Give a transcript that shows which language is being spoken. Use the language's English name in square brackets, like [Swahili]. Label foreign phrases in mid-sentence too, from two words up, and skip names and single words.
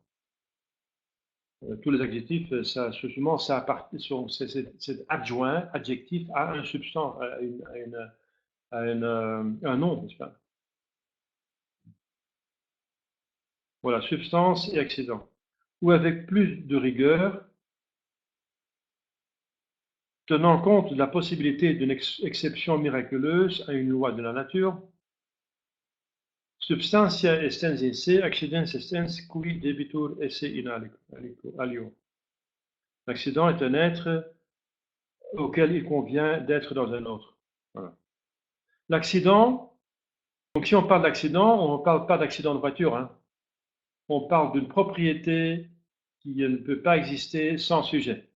[French] Tous les adjectifs, ça, souvent, c'est adjoint, adjectif à un substance, un nom, n'est-ce pas? Voilà, substance et accident. Ou avec plus de rigueur, tenant compte de la possibilité d'une exception miraculeuse à une loi de la nature, [Latin] substantia estens in se, accidens estens qui debitur esse in alio. [French] L'accident est un être auquel il convient d'être dans un autre. Voilà. L'accident, donc si on parle d'accident, on ne parle pas d'accident de voiture, hein. On parle d'une propriété qui ne peut pas exister sans sujet.